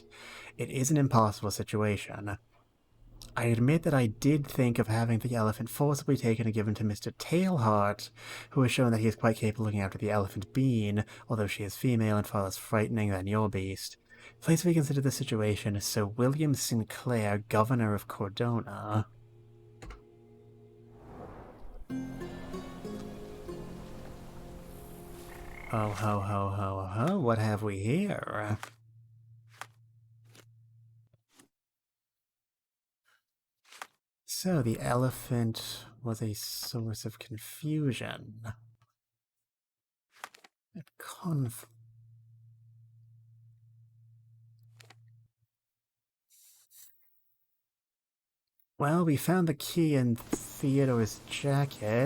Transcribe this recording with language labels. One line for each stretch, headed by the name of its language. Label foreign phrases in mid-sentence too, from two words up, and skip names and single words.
English: It is an impossible situation. I admit that I did think of having the elephant forcibly taken and given to Mr. Tailheart, who has shown that he is quite capable of looking after the elephant Bean, although she is female and far less frightening than your beast. Please reconsider the situation. Sir William Sinclair, Governor of Cordona. Oh ho ho ho ho, what have we here? So, the elephant was a source of confusion. Well, we found the key in Theodore's jacket.